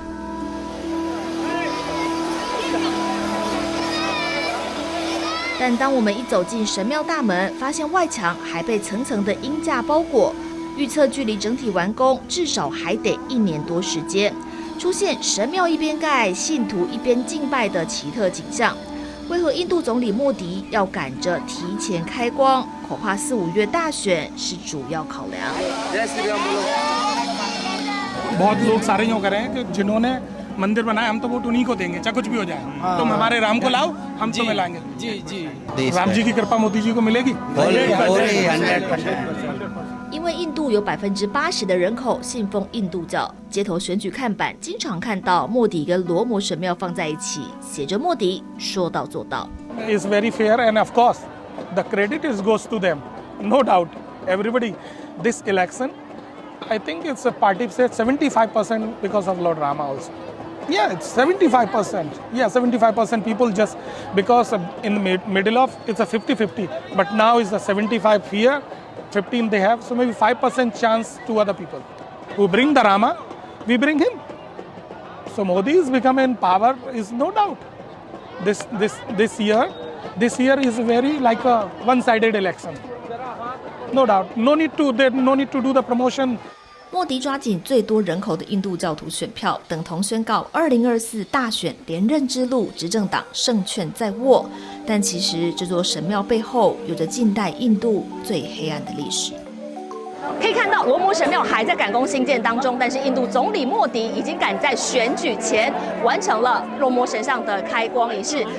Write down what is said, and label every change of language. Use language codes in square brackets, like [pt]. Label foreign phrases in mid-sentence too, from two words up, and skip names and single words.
[zh] 但当我们一走进神庙大门，发现外墙还被层层的鹰架包裹，预测距离整体完工至少还得1年多时间，出现神庙一边盖，信徒一边敬拜的奇特景象。为何印度总理莫迪要赶着提前开光？恐怕4、5月大选是主要考量。 [hi] बहुत लोग सारे यूँ करें कि जिन्होंने मंदिर बनाया हम तो वोट उन्हीं को देंगे चाहे कुछ भी हो जाए तुम हमारे राम को लाओ हम तुम्हें लाएंगे जी राम जी की कृपा मोदी जी को मिलेगी [zh] 因为印度有80%的人口信奉印度教，街头选举看板经常看到莫迪跟罗摩神庙放在一起，写着莫迪说到做到。 [en] Is very fair and of course the credit goes to them, no doubt. Everybody, this election, I think it's a party said 75% because of Lord Rama also. Yeah, it's 75%. Yeah, 75% people just because in the middle of it's a 50-50, but now it's a 75 here, 15 they have, so maybe 5% chance to other people who bring the Rama, we bring him. So Modi is becoming in power is no doubt. This year is very like a one-sided election. No doubt. No need to do the promotion [zh] 莫迪抓紧最多人口的印度教徒选票，等同宣告2024大选连任之路，执政党胜券在握。但其实这座神庙背后有着近代印度最黑暗的历史。可以看到，罗摩神庙还在赶工兴建当中，但是印度总理莫迪已经赶在选举前完成了罗摩神像的开光仪式。